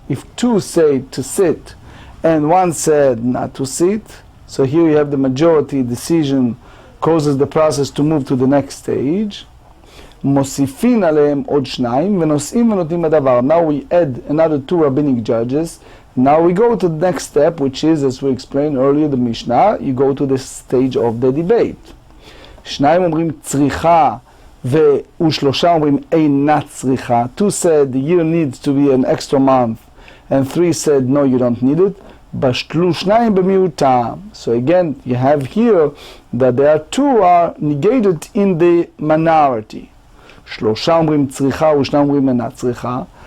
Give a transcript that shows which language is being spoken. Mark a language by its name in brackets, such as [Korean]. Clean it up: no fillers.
[English] If 2 say to sit, and 1 said not to sit, so here you have the majority decision causes the process to move to the next stage. [Hebrew] Mosifin aleim od shnayim, ve'nosim ve'notim adavar. [English] Now we add another 2 rabbinic judges. Now we go to the next step, which is, as we explained earlier, the Mishnah. You go to the stage of the debate. [Hebrew] Shnayim omrim tzricha, ושלושה אומרים אינה צריכה. [English] 2 said the year needs to be an extra month, and 3 said no, you don't need it. [Hebrew] בשלו שניים במיעוטם. [English] So again, you have here that there are 2 are negated in the minority. [Hebrew] שלושה אומרים צריכה ושניים אומרים אינה צריכה.